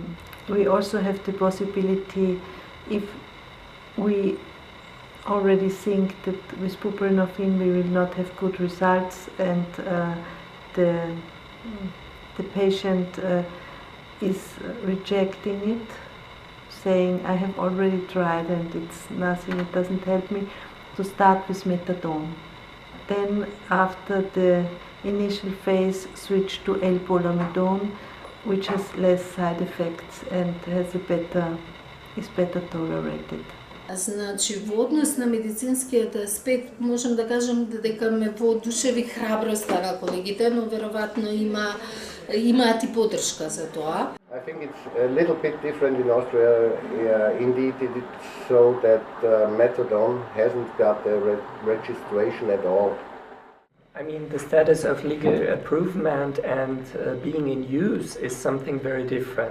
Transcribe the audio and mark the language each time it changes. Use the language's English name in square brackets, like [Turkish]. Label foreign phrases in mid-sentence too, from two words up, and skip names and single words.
[English] We also have the possibility, if we already think that with buprenorphine we will not have good results, and the patient is rejecting it, saying I have already tried and it's nothing, it doesn't help me, to start with methadone. Then after the initial phase, switch to L-polamidone, which has less side effects and is better tolerated. [Macedonian] Значи, во однос на медицинскиот аспект можем да кажем дека ме воодушеви храброста на колегите, но веројатно имаат и поддршка за тоа. [English] I think it's a little bit different in Austria. Indeed, it's so that methadone hasn't got a registration at all. I mean, the status of legal approvement and being in use is something very different.